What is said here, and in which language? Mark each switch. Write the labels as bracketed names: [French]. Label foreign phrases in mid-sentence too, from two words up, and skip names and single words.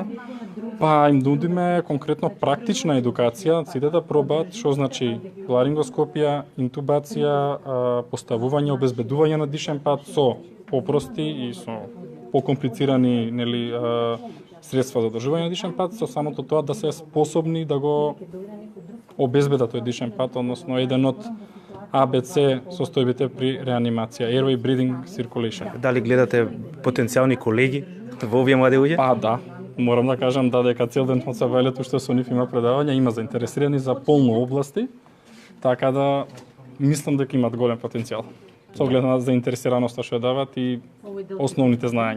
[Macedonian] Па им нудиме конкретно практична едукација, сите да пробаат што значи ларингоскопија, интубација, поставување, обезбедување на дишен пат со попрости и со покомплицирани средства за одржување на дишен пат, со самото тоа да се способни да го обезбедат тој дишен пат, односно еден од ABC состојбите при реанимација, [English] airway breathing circulation. [Macedonian] Дали гледате потенцијални колеги во овие млади луѓе? Па да, морам да кажам дека цел ден од Савајлето што со нив има предавања, има заинтересирани за полно области, така да мислам дека имат голем потенцијал. Со оглед на заинтересираноста што ја дават и основните знаења.